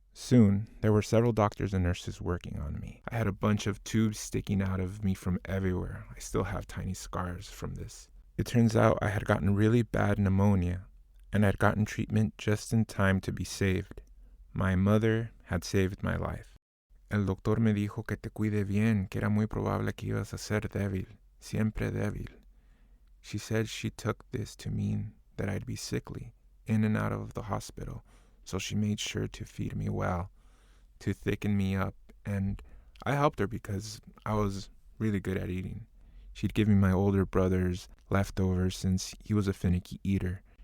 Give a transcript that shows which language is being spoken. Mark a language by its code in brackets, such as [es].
[en] Soon, there were several doctors and nurses working on me. I had a bunch of tubes sticking out of me from everywhere. I still have tiny scars from this. It turns out I had gotten really bad pneumonia, and I'd gotten treatment just in time to be saved. My mother had saved my life. [es] El doctor me dijo que te cuide bien, que era muy probable que ibas a ser débil, siempre débil. [en] She said she took this to mean that I'd be sickly, in and out of the hospital, so she made sure to feed me well, to thicken me up, and I helped her because I was really good at eating. She'd give me my older brother's leftovers since he was a finicky eater.